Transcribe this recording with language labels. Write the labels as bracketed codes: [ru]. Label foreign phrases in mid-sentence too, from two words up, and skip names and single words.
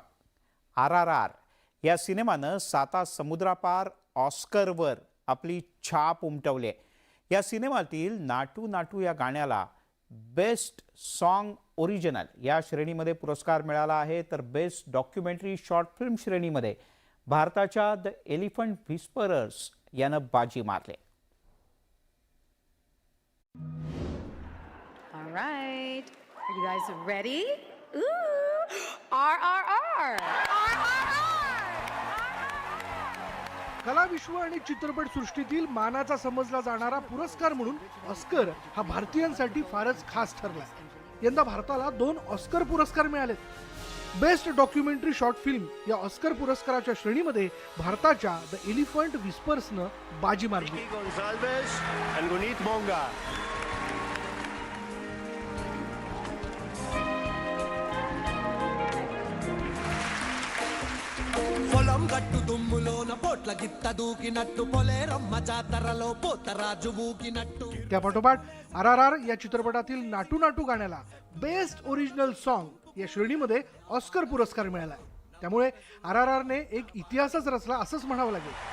[mr] RRR या सिनेमानं 7 समुद्रापार ऑस्करवर आपली छाप उमटवली. या सिनेमातील नाटू नाटू या गाण्याला [en] Best Song Original [mr] या श्रेणीमध्ये पुरस्कार मिळाला आहे, तर [en] Best Documentary Short Film [mr] श्रेणीमध्ये भारताच्या द एलिफंट व्हिस्परर्स यानं बाजी मारले. [en] All right. Are you guys ready? Ooh! RRR! [mr] कला विश्व आणि चित्रपट सृष्टीतील मानाचा समजला जाणारा पुरस्कार म्हणून ऑस्कर हा भारतीयांसाठी फारच खास ठरला. यंदा भारताला 2 ऑस्कर पुरस्कार मिळालेत. [en] Best Documentary Short Film [mr] या ऑस्कर पुरस्काराच्या श्रेणीमध्ये भारताच्या द एलिफंट व्हिस्पर्सनं बाजी मारली. [te] పొలం గట్టు దుమ్ములోన పోట్ల గిత్త దూకినట్టు పొలేరమ్మ జాతరలో పోతరాజు ఊకినట్టు. [mr] त्यापाठोपाठ RRR या चित्रपटातील नाटू नाटू गाण्याला [en] Best Original Song [mr] या श्रेणीमध्ये ऑस्कर पुरस्कार मिळाला. त्यामुळे RRRने एक इतिहासच रचला असंच म्हणावं लागेल.